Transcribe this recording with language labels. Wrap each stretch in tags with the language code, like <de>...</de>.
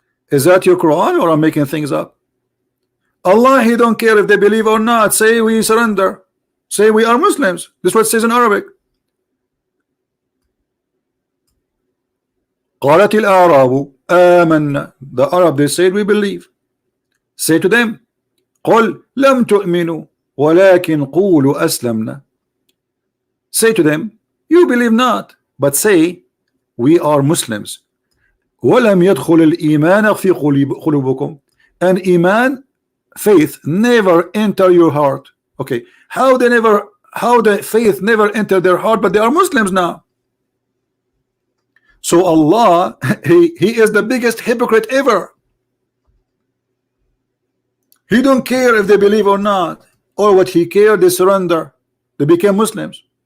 <en>Is that your Quran, or I'm making things up? Allah, He don't care if they believe or not. Say we surrender. Say we are Muslims. This is what it says in Arabic.</en> <ar>قالت الأعراب آمنا.</ar> <en>The Arab, they said we believe. Say to them,</en> <ar>قل لم تؤمنوا ولكن قولوا أسلمنا.</ar> <en>Say to them, you believe not, but say we are Muslims.</en> <ar>ولم يدخل الإيمان في قلوبكم.</ar> <en>And iman, faith, never enter your heart. Okay, how the faith never enter their heart, but they are Muslims now. So Allah, he is the biggest hypocrite ever. He don't care if they believe or not, or what He care, they surrender, they became Muslims.</en>